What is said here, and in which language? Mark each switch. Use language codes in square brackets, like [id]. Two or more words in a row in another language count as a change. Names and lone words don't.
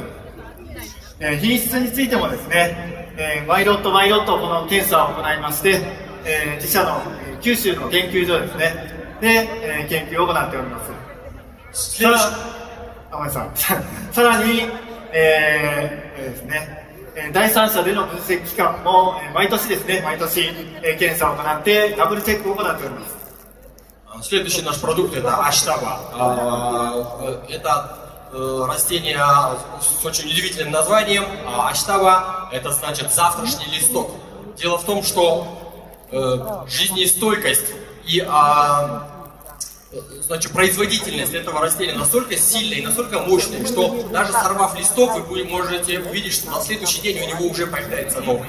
[ja] 品質についてもですね、毎ロット毎ロットこの検査を行いまして、自社の九州の研究所ですね、で、研究を行っております。さらに、ですね、第三者での分析期間も毎年ですね、毎年検査を行ってダブルチェックを行っております。 [ru] Следующий наш продукт это аштаба. Это растение с очень удивительным названием. Аштаба это значит завтрашний листок. Дело в том, что жизнестойкость и значит, производительность этого растения настолько сильная и настолько мощная, что даже сорвав листок, вы можете увидеть, что на следующий день у него уже появляется новый.